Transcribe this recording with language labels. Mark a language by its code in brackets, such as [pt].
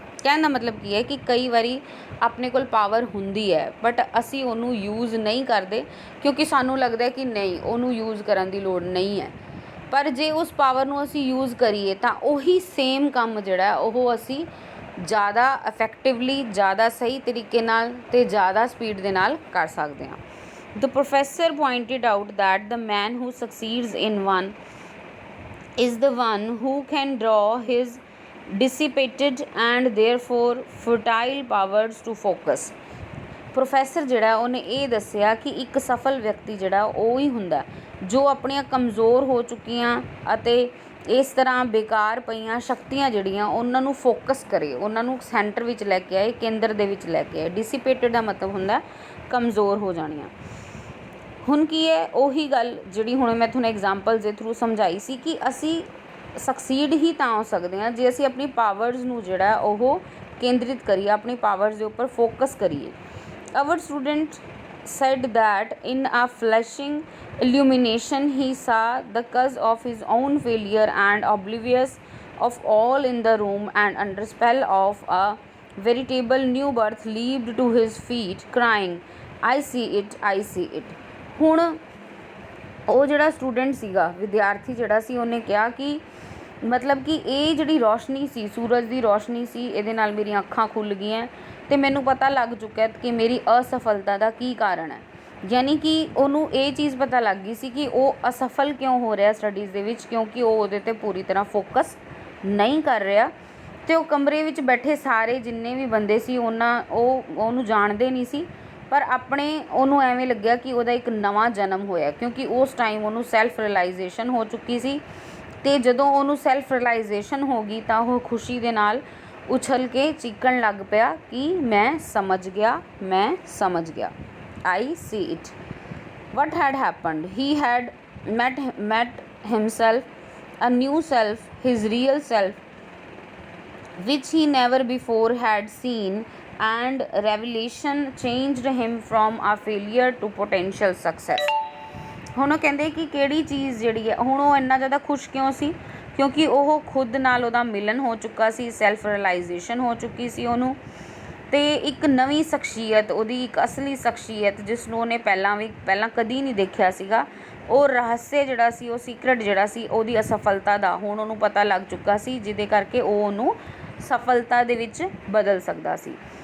[pa] ਕਹਿਣ ਦਾ ਮਤਲਬ ਕੀ ਹੈ ਕਿ ਕਈ ਵਾਰੀ ਆਪਣੇ ਕੋਲ ਪਾਵਰ ਹੁੰਦੀ ਹੈ ਬਟ ਅਸੀਂ ਉਹਨੂੰ ਯੂਜ਼ ਨਹੀਂ ਕਰਦੇ, ਕਿਉਂਕਿ ਸਾਨੂੰ ਲੱਗਦਾ ਕਿ ਨਹੀਂ ਉਹਨੂੰ ਯੂਜ਼ ਕਰਨ ਦੀ ਲੋੜ ਨਹੀਂ ਹੈ। ਪਰ ਜੇ ਉਸ ਪਾਵਰ ਨੂੰ ਅਸੀਂ ਯੂਜ਼ ਕਰੀਏ ਤਾਂ ਉਹੀ ਸੇਮ ਕੰਮ ਜਿਹੜਾ ਉਹ ਅਸੀਂ ਜ਼ਿਆਦਾ ਇਫੈਕਟਿਵਲੀ, ਜ਼ਿਆਦਾ ਸਹੀ ਤਰੀਕੇ ਨਾਲ ਅਤੇ ਜ਼ਿਆਦਾ ਸਪੀਡ ਦੇ ਨਾਲ ਕਰ ਸਕਦੇ ਹਾਂ। [en] The professor pointed out that the man who succeeds in one is the one who can draw his dissipated and therefore fertile powers to focus। [pa] Professor ਜਿਹੜਾ ਉਹਨੇ ਇਹ ਦੱਸਿਆ ਕਿ ਇੱਕ ਸਫਲ ਵਿਅਕਤੀ ਜਿਹੜਾ ਉਹ ਹੀ ਹੁੰਦਾ ਜੋ ਆਪਣੀਆਂ ਕਮਜ਼ੋਰ ਹੋ ਚੁੱਕੀਆਂ ਅਤੇ ਇਸ ਤਰ੍ਹਾਂ ਬੇਕਾਰ ਪਈਆਂ ਸ਼ਕਤੀਆਂ ਜਿਹੜੀਆਂ ਉਹਨਾਂ ਨੂੰ ਫੋਕਸ ਕਰੇ, ਉਹਨਾਂ ਨੂੰ ਸੈਂਟਰ ਵਿੱਚ ਲੈ ਕੇ ਆਏ, ਕੇਂਦਰ ਦੇ ਵਿੱਚ ਲੈ ਕੇ ਆਏ। ਡਿਸੀਪੇਟਡ ਦਾ ਮਤਲਬ ਹੁੰਦਾ ਕਮਜ਼ੋਰ ਹੋ ਜਾਣੀਆਂ। ਹੁਣ ਕੀ ਹੈ, ਉਹੀ ਗੱਲ ਜਿਹੜੀ ਹੁਣ ਮੈਂ ਤੁਹਾਨੂੰ ਐਗਜ਼ਾਮਪਲ ਦੇ ਥਰੂ ਸਮਝਾਈ ਸੀ ਕਿ ਅਸੀਂ ਸਕਸੀਡ ਹੀ ਤਾਂ ਹੋ ਸਕਦੇ ਹਾਂ ਜੇ ਅਸੀਂ ਆਪਣੀ ਪਾਵਰਸ ਨੂੰ ਜਿਹੜਾ ਉਹ ਕੇਂਦਰਿਤ ਕਰੀਏ, ਆਪਣੀ ਪਾਵਰਸ ਦੇ ਉੱਪਰ ਫੋਕਸ ਕਰੀਏ। [en] Our student said that in a flashing illumination he saw the cause of his own failure and oblivious of all in the room, and under spell of a veritable new birth leaped to his feet crying, I see it, I see it। [pa] ਹੁਣ ਉਹ ਜਿਹੜਾ student ਸੀਗਾ, ਵਿਦਿਆਰਥੀ ਜਿਹੜਾ ਸੀ, ਉਹਨੇ ਕਿਹਾ ਕਿ ਮਤਲਬ ਕਿ ਇਹ ਜਿਹੜੀ ਰੋਸ਼ਨੀ ਸੀ, ਸੂਰਜ ਦੀ ਰੋਸ਼ਨੀ ਸੀ, ਇਹਦੇ ਨਾਲ ਮੇਰੀਆਂ ਅੱਖਾਂ ਖੁੱਲ੍ਹ ਗਈਆਂ ਅਤੇ ਮੈਨੂੰ ਪਤਾ ਲੱਗ ਚੁੱਕਿਆ ਕਿ ਮੇਰੀ ਅਸਫਲਤਾ ਦਾ ਕੀ ਕਾਰਨ ਹੈ। ਯਾਨੀ ਕਿ ਉਹਨੂੰ ਇਹ ਚੀਜ਼ ਪਤਾ ਲੱਗ ਗਈ ਸੀ ਕਿ ਉਹ ਅਸਫਲ ਕਿਉਂ ਹੋ ਰਿਹਾ ਸਟੱਡੀਜ਼ ਦੇ ਵਿੱਚ, ਕਿਉਂਕਿ ਉਹ ਉਹਦੇ 'ਤੇ ਪੂਰੀ ਤਰ੍ਹਾਂ ਫੋਕਸ ਨਹੀਂ ਕਰ ਰਿਹਾ। ਅਤੇ ਉਹ ਕਮਰੇ ਵਿੱਚ ਬੈਠੇ ਸਾਰੇ ਜਿੰਨੇ ਵੀ ਬੰਦੇ ਸੀ ਉਹਨੂੰ ਜਾਣਦੇ ਨਹੀਂ ਸੀ, ਪਰ ਉਹਨੂੰ ਐਵੇਂ ਲੱਗਿਆ ਕਿ ਉਹਦਾ ਇੱਕ ਨਵਾਂ ਜਨਮ ਹੋਇਆ, ਕਿਉਂਕਿ ਉਸ ਟਾਈਮ ਉਹਨੂੰ ਸੈਲਫ ਰਿਅਲਾਈਜੇਸ਼ਨ ਹੋ ਚੁੱਕੀ ਸੀ। ਅਤੇ ਜਦੋਂ ਉਹਨੂੰ ਸੈਲਫ ਰਿਅਲਾਈਜੇਸ਼ਨ ਹੋ ਗਈ ਤਾਂ ਉਹ ਖੁਸ਼ੀ ਦੇ ਨਾਲ ਉਛਲ ਕੇ ਚੀਕਣ ਲੱਗ ਪਿਆ ਕਿ ਮੈਂ ਸਮਝ ਗਿਆ, ਮੈਂ ਸਮਝ ਗਿਆ। [en] I see it। What had happened? He had met himself, a new self, his real self, which he never before had seen, and revelation changed him from a failure to potential success। [pa] ਹੁਣ ਉਹ ਕਹਿੰਦੇ ਕਿ ਕਿਹੜੀ ਚੀਜ਼ ਜਿਹੜੀ ਹੈ, ਹੁਣ ਉਹ ਇੰਨਾ ਜ਼ਿਆਦਾ ਖੁਸ਼ ਕਿਉਂ ਸੀ, ਕਿਉਂਕਿ ਉਹ ਖੁਦ ਨਾਲ ਉਹਦਾ ਮਿਲਨ ਹੋ ਚੁੱਕਾ ਸੀ, ਸੈਲਫ ਰਿਅਲਾਈਜੇਸ਼ਨ ਹੋ ਚੁੱਕੀ ਸੀ ਉਹਨੂੰ, ਅਤੇ ਇੱਕ ਨਵੀਂ ਸ਼ਖਸੀਅਤ, ਉਹਦੀ ਇੱਕ ਅਸਲੀ ਸ਼ਖਸੀਅਤ ਜਿਸ ਨੂੰ ਉਹਨੇ ਪਹਿਲਾਂ ਕਦੀ ਨਹੀਂ ਦੇਖਿਆ ਸੀਗਾ, ਉਹ ਰਹੱਸ ਜਿਹੜਾ ਸੀ, ਉਹ ਸੀਕਰਟ ਜਿਹੜਾ ਸੀ ਉਹਦੀ ਅਸਫਲਤਾ ਦਾ ਹੁਣ ਉਹਨੂੰ ਪਤਾ ਲੱਗ ਚੁੱਕਾ ਸੀ, ਜਿਹਦੇ ਕਰਕੇ ਉਹ ਉਹਨੂੰ ਸਫਲਤਾ ਦੇ ਵਿੱਚ ਬਦਲ ਸਕਦਾ ਸੀ।